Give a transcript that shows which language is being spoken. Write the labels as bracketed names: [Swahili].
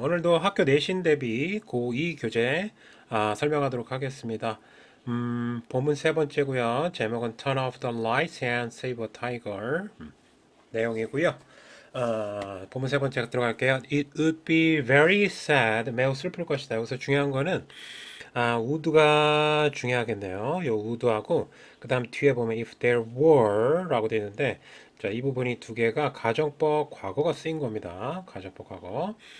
[Korean] 오늘도 학교 내신 대비 고2 교재 설명하도록 하겠습니다. 본문 세 번째고요. 제목은 [English] Turn off the lights and save a tiger [Korean] 내용이고요. 본문 세 번째 들어갈게요. [English] It would be very sad. [Korean] 매우 슬플 것이다. 여기서 중요한 거는 would가 중요하겠네요. 요 would하고 그 다음 뒤에 보면 [English] if there were [Korean] 라고 되어 있는데 자, 이 부분이 두 개가 가정법 과거가 쓰인 겁니다. 가정법 과거.